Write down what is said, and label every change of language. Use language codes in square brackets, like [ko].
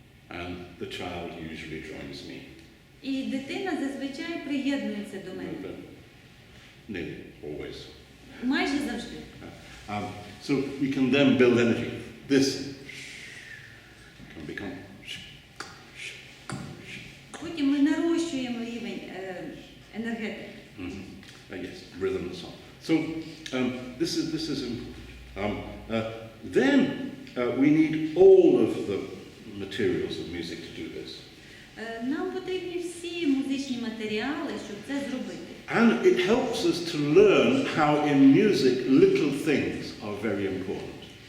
[en] And the child usually joins me. [uk] І дитина зазвичай приєднується до мене. [en] Nearly always. [uk] Майже завжди. [en] So we can then build energy. This can become. [uk] Потім ми нарощуємо рівень енергетики. [en] Yes, rhythm and song. So this is important. Then we need all of the materials of music to do this. [uk] Нам потрібні всі музичні матеріали, щоб це зробити. [en] And it helps us to learn how in music little things are very important.